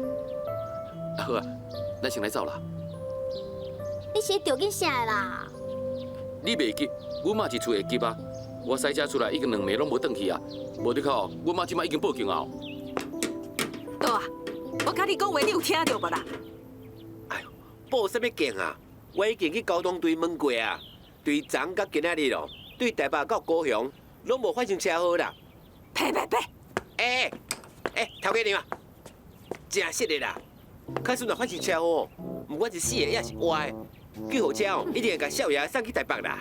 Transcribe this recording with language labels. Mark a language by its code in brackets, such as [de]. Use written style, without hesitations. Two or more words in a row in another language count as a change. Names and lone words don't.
[nan] 好啊，咱先来走啦。你是着紧啥啦？你袂急，阮妈一厝会急啊。我驶车出来已经2暝拢无转去啊，无你靠，阮妈即摆已经报警啊。倒啊！我甲你讲话，你有听到无啦？哎呦，报什么警啊？我已经去交通队问过啊，对昨甲今仔日哦，对台北到高雄拢无发生车祸啦。呸！哎，头家你嘛，真实的啦。假使若发生车祸，不管是死的也是活的，救护车哦一定会甲少爷送去台北啦。